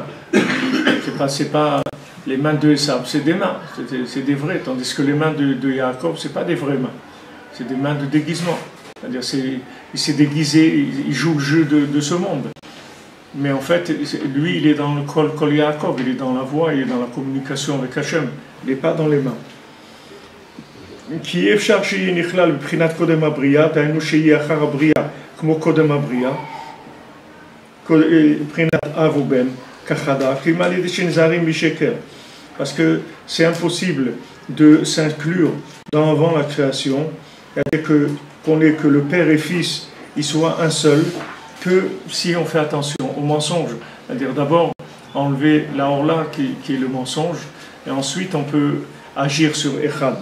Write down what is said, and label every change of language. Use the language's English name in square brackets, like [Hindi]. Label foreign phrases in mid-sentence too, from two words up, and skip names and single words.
[French] C'est pas les mains de Esav, c'est des mains, c'est des vraies, tandis que les mains de Yaakov, c'est pas des vraies mains, c'est des mains de déguisement. C'est-à-dire, il s'est déguisé, il joue le jeu de ce monde. Mais en fait, lui, il est dans le [Hebrew] קול יעקב, [French] il est dans la voix, il est dans la communication avec Hachem, il n'est pas dans les mains. [Hebrew] כי אי אפשר שיהיה נכלל בבחינת קודם הבריאה, דהיינו שיהיה אחר הבריאה כמו קודם הבריאה, בבחינת אב ובן, כחדה, כי מה לידי שנזהרים משקר. [French] Parce que c'est impossible de s'inclure dans avant la création, et qu'on ait que le Père et Fils, ils soient un seul, que si on fait attention au mensonge. C'est-à-dire d'abord enlever la orla qui est le mensonge, et ensuite on peut agir sur Echad.